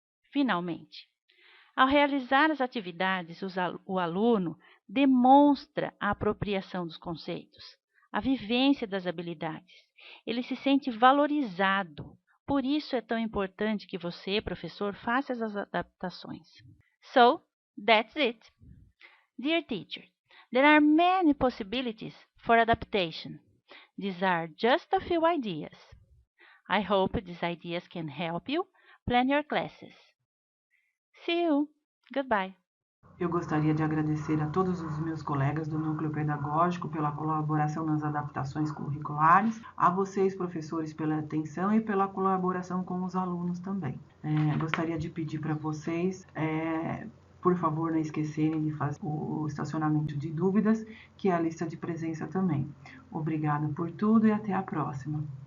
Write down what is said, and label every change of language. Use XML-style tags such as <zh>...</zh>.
<pt>Finalmente, ao realizar as atividades, o aluno demonstra a apropriação dos conceitos, a vivência das habilidades. Ele se sente valorizado. Por isso é tão importante que você, professor, faça essas adaptações.</pt> <en>So, that's it. Dear teacher, there are many possibilities for adaptation. These are just a few ideas. I hope these ideas can help you plan your classes. See you. Goodbye.</en> <pt>Eu gostaria de agradecer a todos os meus colegas do Núcleo Pedagógico pela colaboração nas adaptações curriculares, a vocês, professores, pela atenção e pela colaboração com os alunos também. Gostaria de pedir para vocês, por favor, não esquecerem de fazer o estacionamento de dúvidas, que é a lista de presença também. Obrigada por tudo e até a próxima.</pt>